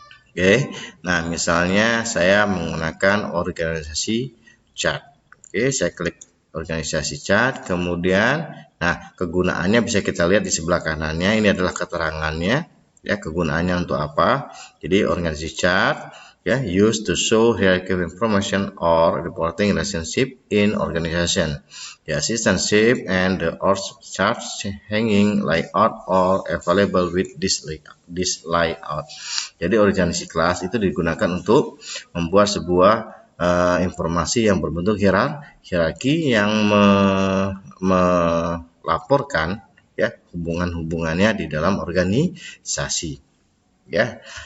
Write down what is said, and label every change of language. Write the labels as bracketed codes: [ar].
[id] Oke, nah misalnya saya menggunakan organisasi chart. Oke, saya klik organisasi chart, kemudian nah kegunaannya bisa kita lihat di sebelah kanannya. Ini adalah keterangannya, ya, kegunaannya untuk apa. Jadi organisasi chart, ya, [en] used to show hierarchy information or reporting relationship in organization. The assistantship and the org chart hanging layout are available with this layout. [id] Jadi organisasi kelas itu digunakan untuk membuat sebuah informasi yang berbentuk hierarki yang melaporkan, ya, hubungan-hubungannya di dalam organisasi, ya.